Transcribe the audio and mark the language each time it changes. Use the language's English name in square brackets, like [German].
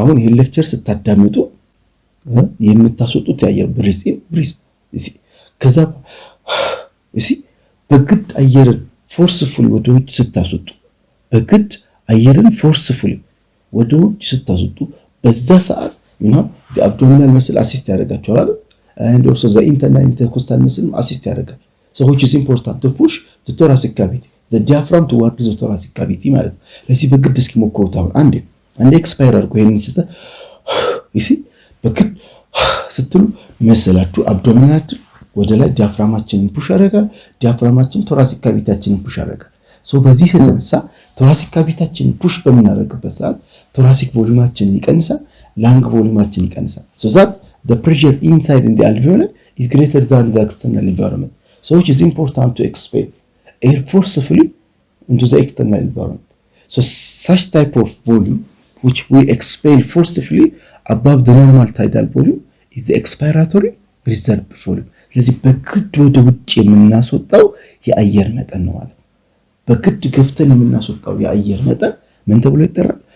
[Amharic] አሁን ይሄ ሌክቸር ስታዳምጡ የምታስወጡት የአየር ብሪዚንግ ይሲ ከዛ ይሲ በግድ አየርን ፎርስፉሊ ወደ ውጭ ስታስወጡ በግድ አየርን ፎርስፉሊ ወደ ውጭ ስታስወጡ በዛ ሰዓት ነው የአብዶሚናል መስል አሲስት ያደርጋቸዋል አይደል? [English] and also the internal intercostal muscle assist ያደርጋል። so which is important to push the thoracic cavity the diaphragm toward the thoracic cavity [Amharic] ማለት ለዚህ በግድ እስኪ ሞክሩት። አሁን አንዴ ኤክስፓየር አድርጎ ይሄን ሲሰ you see በግድ ስትሉ መስላችሁ አብዶሚናል ወደ ላይ ዲያፍራማችንን ፑሽ ያደርጋል። ዲያፍራማችን ቶራሲክ ካቪቲያችንን ፑሽ ያደርጋል። so በዚህ የተነሳ ቶራሲክ ካቪቲያችንን ፑሽ በምናደርግበት ሰዓት ቶራሲክ ቮሊዩማችን ይቀንሳል፣ ላንግ ቮሊዩማችን ይቀንሳል። [English] so that the pressure inside in the alveoli is greater than the external environment, so which is important to expel air forcefully into the external environment. So such type of volume which we expel forcefully above the normal tidal volume is the expiratory reserve volume. [Amharic] ስለዚህ በግድ ወደ ውጭ የምናስወጣው የአየር መጠን ነው ማለት ነው። በግድ ገፍተን የምናስወጣው የአየር መጠን ምን ተብሎ ይጠራል?